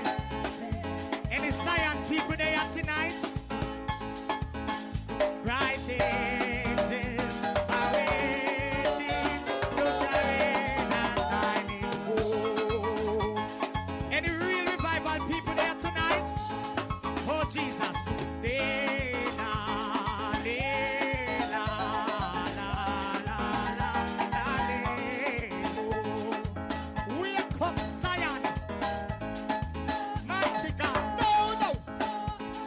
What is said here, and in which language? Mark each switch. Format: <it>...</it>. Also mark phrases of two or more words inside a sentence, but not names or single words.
<en>Any Zion people there tonight? Bright angels are waiting to carry that shining home. Any real revival people there tonight? Oh Jesus, Dena, Dena, la, la, la, la, Dena. Wake up, Zion. Mighty God, no, no.</en>